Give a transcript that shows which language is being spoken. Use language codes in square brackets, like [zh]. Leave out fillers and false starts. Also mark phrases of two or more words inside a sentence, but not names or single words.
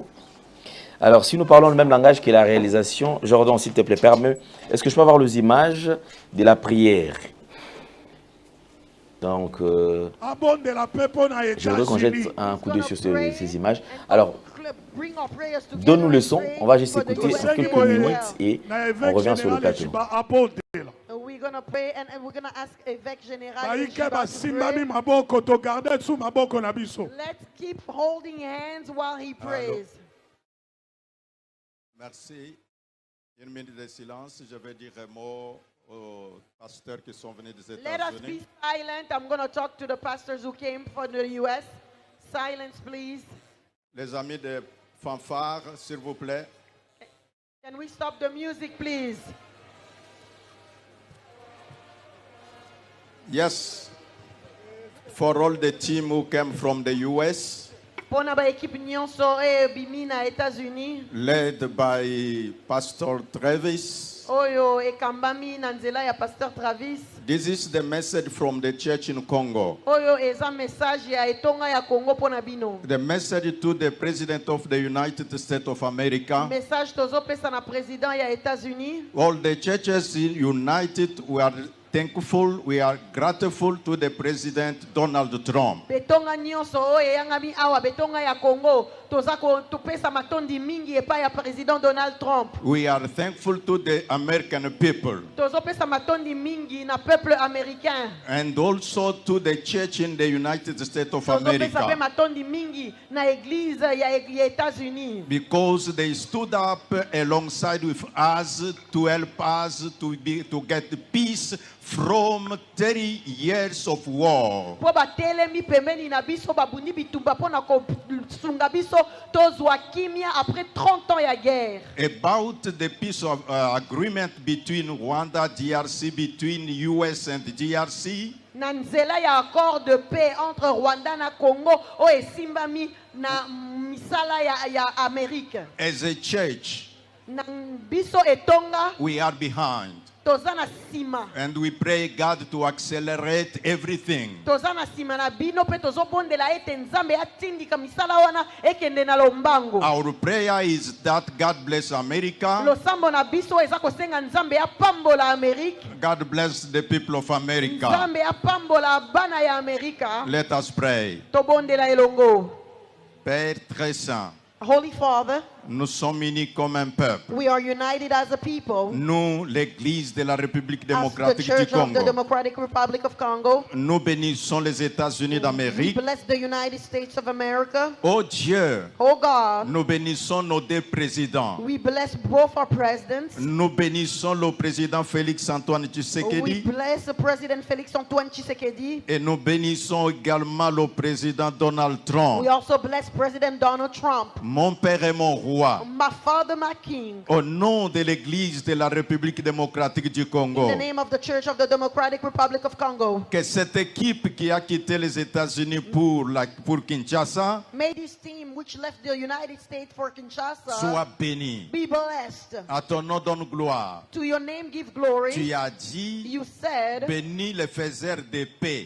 [fr] Alors, si nous parlons le même langage que la réalisation, Jordan, s'il te plaît, permets, est-ce que je peux avoir les images de la prière? Donc, je voudrais qu'on jette un coup d'œil sur ces images. Alors, donne-nous le son, on va juste écouter en quelques minutes et on revient sur le plateau. [en] We're going to pray and we're going to ask [fr] Évêque Général. [en] Let's keep holding hands while he prays. [fr] Merci. Une minute de silence. Je vais dire un mot aux pasteurs qui sont venus des [en] Let us be [fr] États-Unis. [en] silent. I'm going to talk to the pastors who came from the U.S. Silence, please. [fr] Les amis de fanfare, s'il vous plaît. [en] Can we stop the music, please? Yes. For all the team who came from the U.S., [ln] Pona ba équipe nyonso e bimina États-Unis. [en] led by Pastor Travis. [ln] Oyo e kambami na nzela ya Pasteur Travis. [en] This is the message from the church in Congo. [ln] Oyo eza message ya etonga ya Congo pona bino. [en] The message to the President of the United States of America. [ln] Message tozo pesa na président ya États-Unis. [en] All the churches united, we are thankful, we are grateful to the President Donald Trump. [ln] Betonga nyonso oyo yangami awa betonga ya Congo toza ko tupesa matondi mingi epa ya président Donald Trump. [en] We are thankful to the American people. [ln] Tozo pesa matondi mingi na [fr] peuple américain. [en] And also to the church in the United States of [ln] Tozo pesa pe [en] America. [ln] matondi mingi na église ya États-Unis. [en] Because they stood up alongside with us to help us to get peace from 30 years of war. [ln] Po batelemi pembeni na biso babundi bitumba pona ko sunga biso tozwa kimia [fr] après 30 ans [ln] ya guerre. [en] About the peace of agreement between Rwanda, DRC, between US and DRC. [ln] Na nzela ya [fr] accord de paix entre [ln] Rwanda na Congo o esimbami na misala ya Amérique. [en] As a church, [ln] Na biso etonga [en] we are behind. [ln] toza na sima. [en] And we pray God to accelerate everything. [ln] Toza na sima na bino pe tozobondela ete Nzambe atindika misala wana ekende na lombango. [en] Our prayer is that God bless America. [ln] Losambo na biso eza kosenga Nzambe apambola Amerique. [en] God bless the people of America. [ln] Nzambe apambola bana ya Amerika. [en] Let us pray. [ln] Tobondela elongo. [fr] Père très saint, [en] Holy Father, [fr] nous sommes unis comme un peuple. [en] we are united as a people. [fr] Nous, l'Église de la République [en] As the [fr] démocratique du [en] Church of the [fr] Congo, [en] Democratic Republic of Congo. [fr] nous bénissons les États-Unis [en] We [fr] d'Amérique. [en] bless the United States of America. [fr] Oh Dieu, [en] Oh God, [fr] nous bénissons nos deux présidents. [en] we bless both our presidents. [fr] Nous bénissons le président Félix Antoine [en] We Tshisekedi bless the President Félix Antoine Tshisekedi. [fr] et nous bénissons également le président Donald Trump. [en] We also bless President Donald Trump. [fr] Mon Père et mon roi, [en] My Father, my King. [fr] au nom de l'Église de la République démocratique du [en] In [fr] Congo, [en] the name of the Church of the Democratic Republic of Congo. [fr] que cette équipe qui a quitté les États-Unis pour Kinshasa [en] May this team which left the United States for Kinshasa [fr] soit bénie. [en] be blessed. [fr] À ton nom donne gloire. [en] To your name give glory. [fr] Tu as dit, [en] You said [fr] bénis les faiseurs de paix,